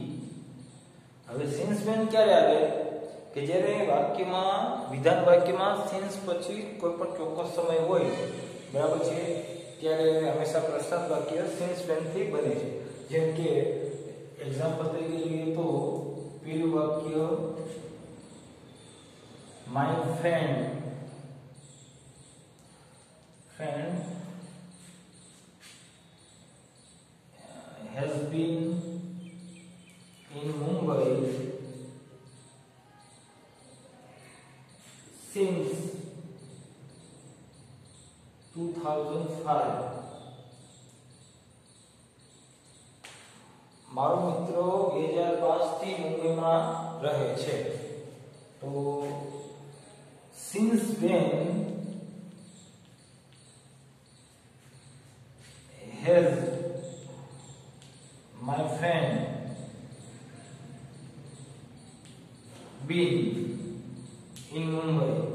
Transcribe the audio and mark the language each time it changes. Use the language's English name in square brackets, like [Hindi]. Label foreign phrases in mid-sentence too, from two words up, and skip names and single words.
[Gujarati] હવે [English] since when [Gujarati] ક્યારે આવે કે જ્યારે વાક્યમાં વિધાન વાક્યમાં સિન્સ પછી કોઈ પણ ચોક્કસ સમય હોય બરાબર છે ત્યારે હંમેશા પ્રશ્નાર્થ વાક્ય [English] since when [Gujarati] થી બને છે જેમ કે એક્ઝામ્પલ તરીકે જોઈએ તો પેલું વાક્ય [English] my friend has been in Mumbai since 2005. [Gujarati] મારો મિત્ર 2005 થી મુંબઈમાં રહે છે તો [English] since when has my friend been in Mumbai?